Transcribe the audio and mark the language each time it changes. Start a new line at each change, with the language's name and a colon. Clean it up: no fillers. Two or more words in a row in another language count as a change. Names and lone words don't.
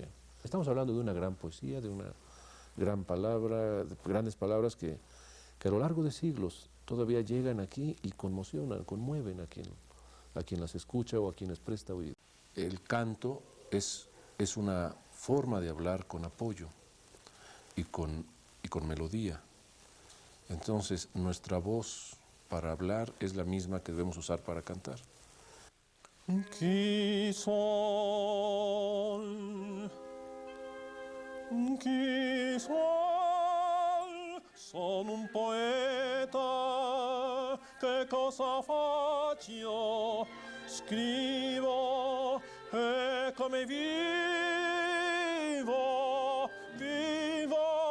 Spanish: Estamos hablando de una gran poesía, de una gran palabra, de grandes palabras que a lo largo de siglos todavía llegan aquí y conmocionan, conmueven a quien las escucha o a quien les presta oído. El canto es una forma de hablar con apoyo y con melodía. Entonces, nuestra voz para hablar es la misma que debemos usar para cantar.
Italian: Chi sol, sono un poeta, che cosa faccio? Scrivo, e come vivo, vivo.